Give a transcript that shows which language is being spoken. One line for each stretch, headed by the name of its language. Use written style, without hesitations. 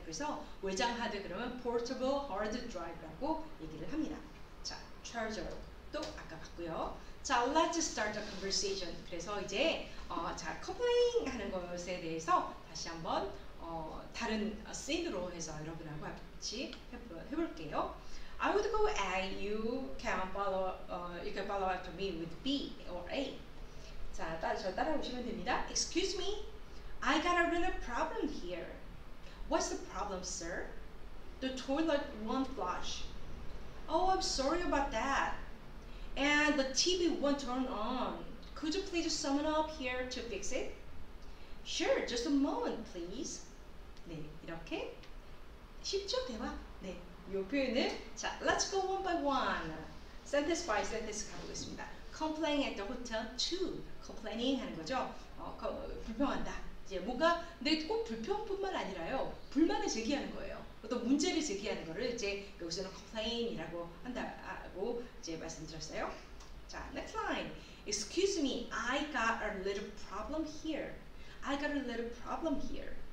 Korean: 그래서 외장 하드 그러면 portable hard drive라고 얘기를 합니다. 자, charger도 아까 봤고요.
English: 자, let's start a conversation.
Korean: 그래서 이제 자, complain 하는 것에 대해서 다시 한번 다른 씬으로 해서 여러분하고 같이 해볼게요.
English: I would go A. You can follow after me with B or A.
Korean: 자, 저 따라오시면 됩니다.
English: Excuse me, I got a little problem here. What's the problem, sir? The toilet won't flush. Oh, I'm sorry about that. And the TV won't turn on. Could you please summon up here to fix it? Sure, just a moment, please.
Korean: 네, 이렇게 쉽죠, 대화? 네, 이 표현을 자,
English: let's go one by one. Sentence by sentence
Korean: 가보겠습니다.
English: Complain at the hotel to.
Korean: Complaining 하는 거죠. 불평한다. 이제 뭔가 근데 꼭 불평뿐만 아니라요. 불만을 제기하는 거예요. 어떤 문제를 제기하는 거를 이제 여기서는 complain이라고 한다고 이제 말씀드렸어요.
English: 자, next line. Excuse me, I got a little problem here. I got a little problem here.